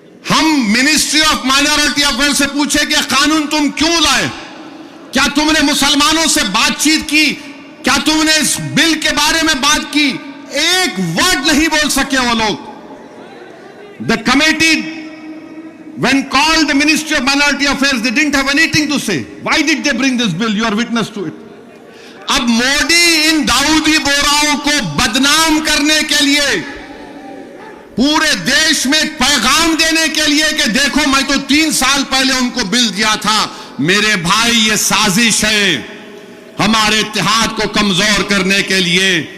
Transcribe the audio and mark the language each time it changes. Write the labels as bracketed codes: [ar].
[hi] हम ministry of minority affair से पूछे कि कानून तुम क्यों लाए? क्या तुमने मुसलमानों से बातचीत की? क्या तुमने इस बिल के बारे में बात की? एक वर्ड नहीं बोल सके वो लोग। [en] The committee, when called the Ministry of Minority Affairs, they didn't have anything to say. Why did they bring this bill? You are witness to it. [hi] अब मोदी इन दाऊदी बोराओं को बदनाम करने के लिए, पूरे देश में एक पैगाम देने के लिए कि देखो मैं तो 3 साल पहले उनको बिल दिया था। मेरे भाई, ये साजिश है हमारे इत्तेहाद को कमजोर करने के लिए।